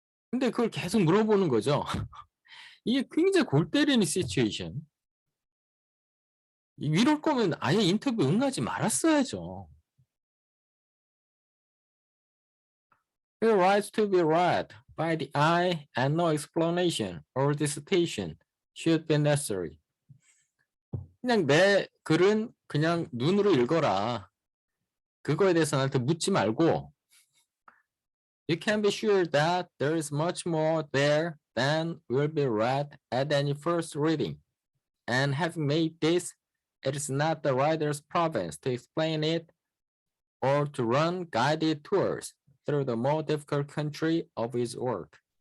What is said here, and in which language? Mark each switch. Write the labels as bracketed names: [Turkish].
[Korean] 근데 그걸 계속 물어보는 거죠. 이게 굉장히 골 때리는 시츄에이션. 이럴 거면 아예 인터뷰 응하지 말았어야죠. [English] He writes to be read by the eye and no explanation or dissertation should be necessary. [Korean] 그냥 내 글은 그냥 눈으로 읽어라. 그거에 대해서 나한테 묻지 말고 [English] You can be sure that there is much more there than will be read at any first reading. And having made this, it is not the writer's province to explain it or to run guided tours through the more difficult country of his work.